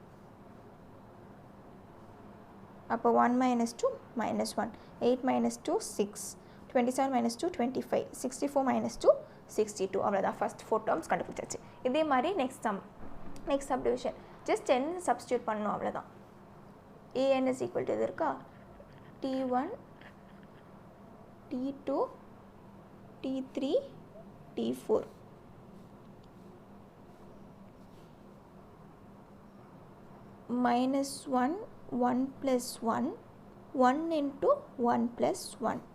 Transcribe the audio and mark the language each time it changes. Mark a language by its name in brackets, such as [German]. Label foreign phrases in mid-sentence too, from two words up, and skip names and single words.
[English] அப்போ 1 minus 2 minus 1, 8 minus 2 6, 27 minus 2 25, 64 minus 2 62. [Tamil] அவ்வளோதான், [English] first 4 terms [Tamil] கண்டுபிடிச்சாச்சு. இதே மாதிரி [English] next subdivision [Tamil] ஜஸ்ட் n சப்ஸ்டியூட் பண்ணணும், அவ்வளோதான். [English] an is equal to [Tamil] இது இருக்கா, [English] T1, T2, T3, T4. -1, 1 plus 1, 1 into 1 plus 1.